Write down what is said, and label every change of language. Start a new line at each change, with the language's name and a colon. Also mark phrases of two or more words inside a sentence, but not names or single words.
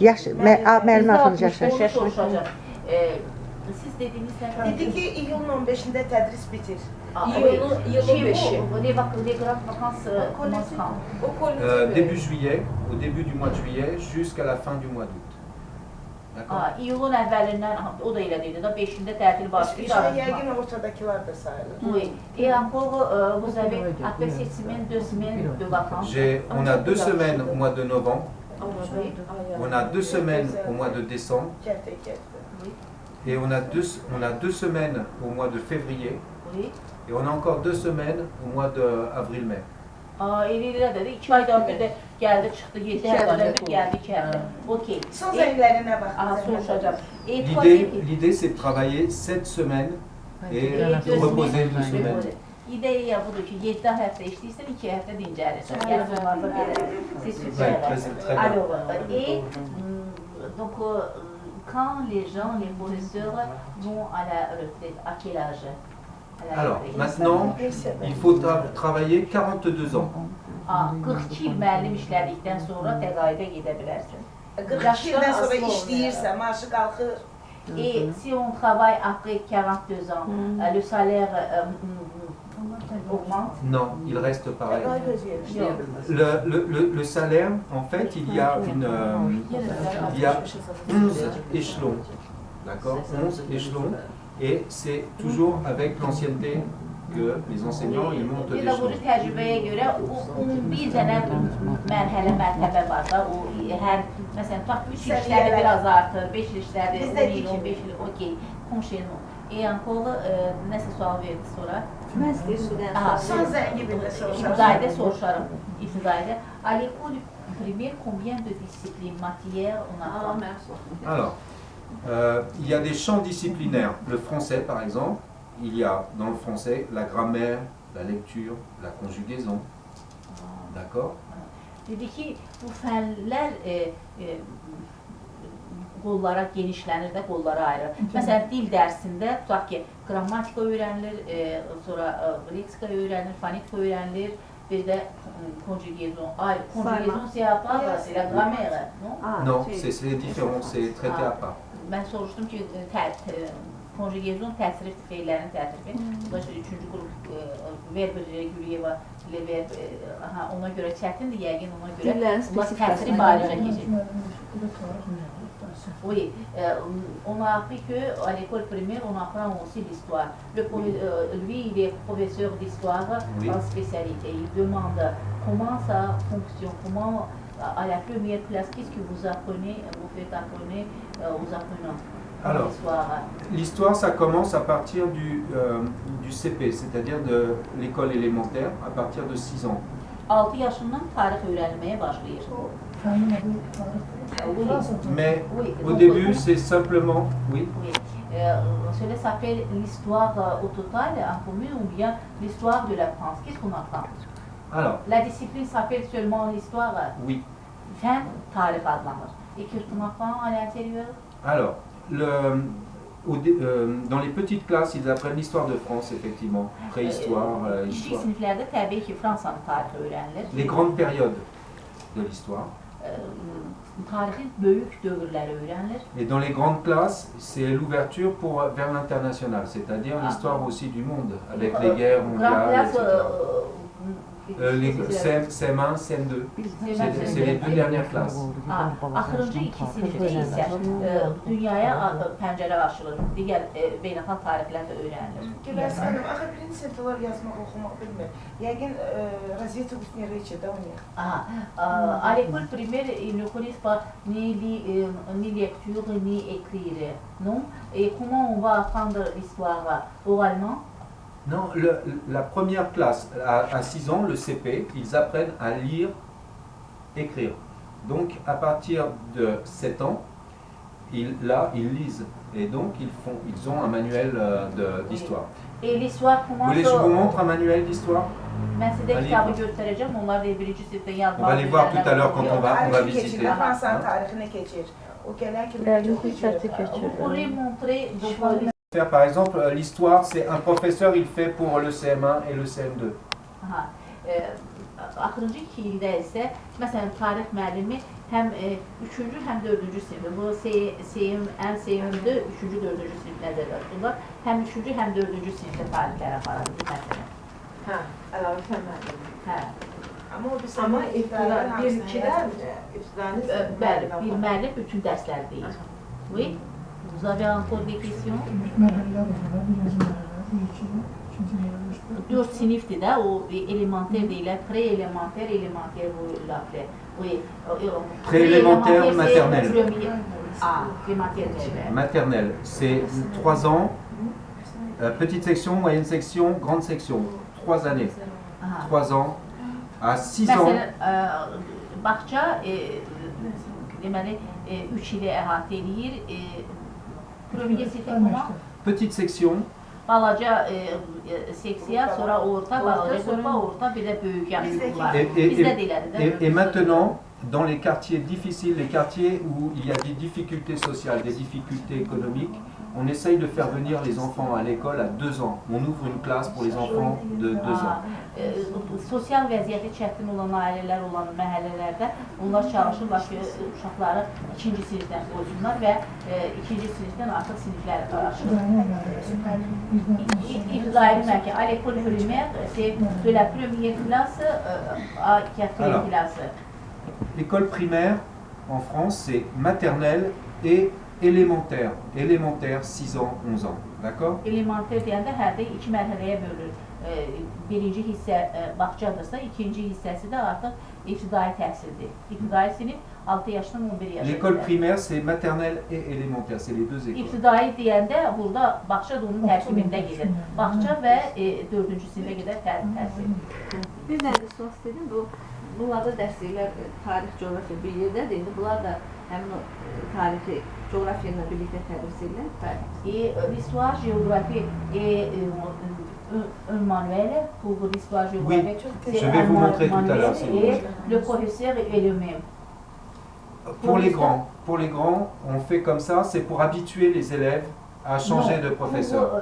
Azerbaijani: Yaş, müəllimə axırıncı yaş həddi. Onu soruşacağım. Siz dediniz nə? Dedi ki, iyulun 15-də tədris bitir. İyulun 5-i.
French: Les grandes vacances commencent quand?
Azerbaijani: O kollec
French: Début juillet, au début du mois de juillet, jusqu'à la fin du mois d'août. D'accord.
Azerbaijani: İyulun əvvəlindən, o da elə dedi, 5-də tətil başlayır. Yəqin ortadakılar da sayılır.
French: Oui. Et encore, vous avez, après cette semaine, 2 semaines de vacances. On a 2 semaines au mois de novembre, Oui. on a 2 semaines au mois de décembre, et on a 2 semaines au mois de février, Oui. et on a encore 2 semaines au mois d'avril-mai.
Azerbaijani: Elə dedi, 2 aydan bir də gəldi, çıxdı, 7 həftədən bir gəldi, 2 həftə. Okey. Son zənglərinə baxın. Soruşacağım.
French: L'idée, c'est de travailler 7 semaines et de reposer 2 semaines.
Azerbaijani: İdeya budur ki, 7 həftə işləyirsən, 2 həftə dincəlirsən. Yəni bunlarda belə,
French: c'est super. Très bien. Alors, et donc, quand les gens, les professeurs vont à la retraite, à quel âge? Alors, maintenant, il faut travailler 42 ans.
Azerbaijani: 42 il müəllim işlədikdən sonra təqaüdə gedə bilərsən. 42 ildən sonra işləyirsə, maaşı qalxır.
French: Et si on travaille après 42 ans, le salaire augmente? Non, il reste pareil. Le salaire, en fait, il y a 11 échelons. D'accord, 11 échelons. Et c'est toujours avec l'ancienneté que les enseignants ils montent des
Azerbaijani: Pedaqoji
French: échelons.
Azerbaijani: təcrübəyə görə 11 dənə mərhələ var da, o hər, məsələn, tutaq 3 il işləri biraz artır, 5 il işləri, 10 il, 15 il, okey, konşelmo.
French: Et encore,
Azerbaijani: nəsə sual verdi sonra? Mən istəyirəm bir dənə Son zəngi bir də soruşarım. İbtidaidə soruşarım, ibtidaidə.
French: À l'école primaire, combien de disciplines matières on a? Alors, il y a des champs disciplinaires. Le français, par exemple, il y a dans le français la grammaire, la lecture, la conjugaison. D'accord?
Azerbaijani: Dedi ki, bu fənlər qollara genişlənir də, qollara ayrı. Məsələn, dil dərsində, tutaq ki, qrammatika öyrənilir, sonra leksika öyrənilir, fonetika öyrənilir, bir də conjugaison.
French: Conjugaison, c'est à part, c'est la grammaire, non? Non, c'est différent, c'est traité à part.
Azerbaijani: Mən soruşdum ki, conjugaison təsrif feillərin təsrifi. Bu da 3-cü qrup verb reguliyeva ilə verb, ona görə çətindir, yəqin ona görə təsrif barədə keçir.
French: Oui, on a appris qu'à l'école primaire, on apprend aussi l'histoire. Lui, il est professeur d'histoire en spécialité. Il demande comment ça fonctionne, comment, à la première classe, qu'est-ce que vous apprenez, vous faites apprendre aux apprenants. Alors, l'histoire, ça commence à partir du CP, c'est-à-dire de l'école élémentaire, à partir de 6 ans.
Azerbaijani: 6 yaşından tarix öyrənilməyə başlayır.
French: Mais Oui, au donc, début, c'est simplement... Oui. Oui. Cela s'appelle l'histoire au total en commun ou bien l'histoire de la France. Qu'est-ce qu'on apprend? Alors, La discipline s'appelle seulement l'histoire. oui.
Azerbaijani: Fen tarih adlanır.
French: Et qu'est-ce qu'on apprend à l'intérieur? Alors, dans les petites classes, ils apprennent l'histoire de France, effectivement. Préhistoire,
Azerbaijani: Kiçik
French: histoire.
Azerbaijani: siniflərdə təbii ki, Fransanın tarixi öyrənilir.
French: Les grandes périodes de l'histoire.
Azerbaijani: Tarixin böyük dövrləri öyrənilir.
French: Et dans les grandes classes, c'est l'ouverture vers l'international, c'est-à-dire l'histoire aussi du monde, avec les guerres
English: Grand
French: mondiales,
English: class,
French: etc. CM1, CM2, c'est les deux dernières classes.
Azerbaijani: Axırıncı iki sinifdə isə dünyaya pəncərə açılır. Digər beynəlxalq tarixlər də öyrənilir. Güləs xanım, axı birinci siniflər yazmaq, oxumaq bilmir. Yəqin
Russian: развитие устной
Azerbaijani: içində oynayır.
French: À l'école primaire, ils ne connaissent pas ni lecture ni écrire, non? Et comment on va apprendre l'histoire oralement? Non, la première classe, à 6 ans, le CP, ils apprennent à lire, écrire. Donc, à partir de 7 ans, ils lisent. Et donc, ils ont un manuel d'histoire. Et l'histoire Vous commence... voulez que je vous montre un manuel d'histoire?
Turkish: Ben size kitabı göstereceğim. Onlar da birinci sınıfta yazma.
French: On va les voir tout à l'heure quand on va visiter.
Azerbaijani: Fransanın tarixini keçir. O gələn kimi
French: Pour les montrer, donc... Par exemple, l'histoire, c'est un professeur, il fait pour le CM1 et le CM2.
Azerbaijani: Axırıncı 2 ildə isə, məsələn, tarix müəllimi həm 3-cü, həm 4-cü sinifdə, bu ən sevimli 3-cü, 4-cü sinif nəzərdə tutulur. Həm 3-cü, həm 4-cü sinifdə tarixlərə aparılır, məsələn. Hə, əlavə fən müəllimi. Hə. Amma ibtidani Bəli, bir müəllim bütün dərsləri deyir.
French: Oui? Vous avez encore des questions?
Azerbaijani: 4 sinifdir də, o elementer deyilər,
French: pré-elementer, elementer
Azerbaijani: bu l'appeler.
French: Oui. Pré-élémentaire, maternelle. Maternelle, c'est 3 ans, petite section, moyenne section, grande section, 3 années. 3 ans, à 6 ans.
Azerbaijani: Məsələn, bağça, deməli, 3 ili əhatə edir.
French: Premier c'était comment? Petite section.
Azerbaijani: Balaca seksiya, sonra orta, balaca qrupa, orta, bir də böyük yaşlı qruplar. Bizdə də elədir, də?
French: Et maintenant, dans les quartiers difficiles, les quartiers où il y a des difficultés sociales, des difficultés économiques, on essaye de faire venir les enfants à l'école à 2 ans. On ouvre une classe pour les enfants de 2 ans.
Azerbaijani: Sosial vəziyyəti çətin olan ailələr olan məhəllələrdə onlar çalışırlar ki, uşaqları 2-ci sinifdən qoysunlar və 2-ci sinifdən artıq siniflər açılır. İbtidai məki,
French: à l'école primaire, c'est de la première classe à 4e classe. L'école primaire en France, c'est maternelle et élémentaire. Élémentaire, 6 ans, 11 ans. D'accord?
Azerbaijani: Élémentaire deyəndə hərdə 2 mərhələyə bölünür. Birinci hissə bağçadırsa, ikinci hissəsi də artıq ibtidai təhsildir. İbtidai sinif 6 yaşdan 11 yaşa.
French: L'école primaire, c'est maternelle et élémentaire, c'est les deux écoles.
Azerbaijani: İbtidai deyəndə burada bağça da onun tərkibində gedir. Bağça və 4-cü sinifə qədər təhsil. Bir dənə də sual istədim. Bunlarda dərsliklər tarix, coğrafiya bir yerdədir. İndi bunlar da həmin o tarixi, coğrafiya ilə birlikdə tədris edirlər.
French: L'histoire, géographie et un manuel pour l'histoire géographique. Oui, je vais vous montrer tout à l'heure. Et le professeur est le même. Pour les grands, on fait comme ça, c'est pour habituer les élèves à changer de professeur.